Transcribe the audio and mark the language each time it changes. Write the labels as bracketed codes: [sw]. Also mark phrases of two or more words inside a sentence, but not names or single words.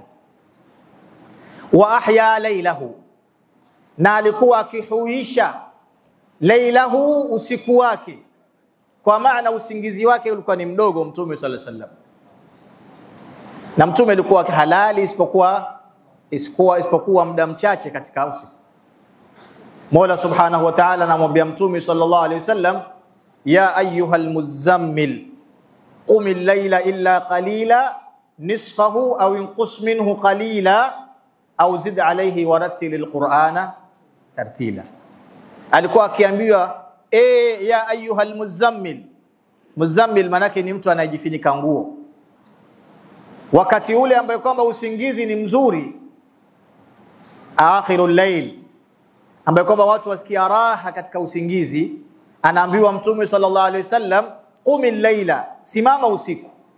[ar] وأحيا ليله, [sw] na alikuwa akihuisha laylahu, usiku wake, kwa maana usingizi wake ulikuwa ni mdogo Mtume [ar] صلى الله عليه وسلم. [sw] Na Mtume alikuwa halali isipokuwa muda mchache katika usiku. [ar] Mola سبحانه وتعالى [sw] anamwambia Mtume [ar] صلى الله عليه وسلم يا أيها المزمل قم الليل إلا قليلا نصفه أو انقص منه قليلا أو زد عليه ورتل القرآن ترتيلا. [sw] Alikuwa akiambiwa [ar] يا أيها المزمل. [sw] Muzammil manake ni mtu anayejifunika nguo. Wakati ule ambaye kwamba usingizi ni mzuri, [ar] آخر الليل, [sw] ambaye kwamba watu wasikia raha katika usingizi, anaambiwa Mtume [ar] صلى الله عليه وسلم, قم الليل, [sw] simama usiku.